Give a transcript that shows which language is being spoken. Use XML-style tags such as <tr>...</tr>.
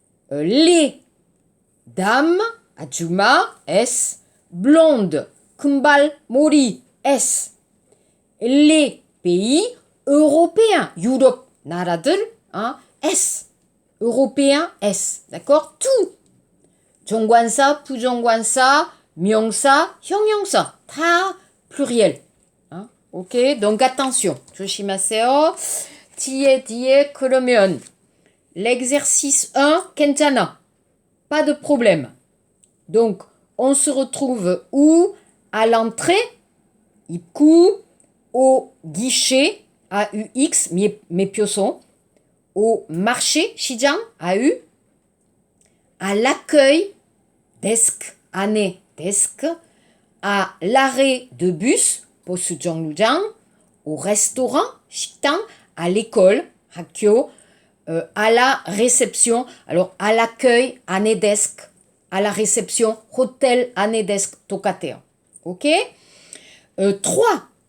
<fr>Les dames, 아줌마, S.</fr> <ko>Blondes, 금발, 머리, S.</ko> <fr>Les pays européens, 유럽 나라들, S. européen, S. D'accord? Tout.</fr> <ko>정관사, 부정관사, 명사, 형용사, 다 pluriel.</ko> <fr>Ok? Donc attention. 조심하세요.</fr> <ko>뒤에 그러면 l'exercice 1, 괜찮아.</ko> <fr>Pas de problème. Donc, on se retrouve où? À l'entrée, 입구, au guichet, AUX, mépioson, au marché, 시장, AU, à l'accueil, desk, 안에, desk, à l'arrêt de bus, 버스 정류장, au restaurant, 식당, à l'école, 학교, à la réception, alors à l'accueil, 안에 desk, à la réception, hôtel, 안에 desk, 똑같아요. Ok? 3.</fr>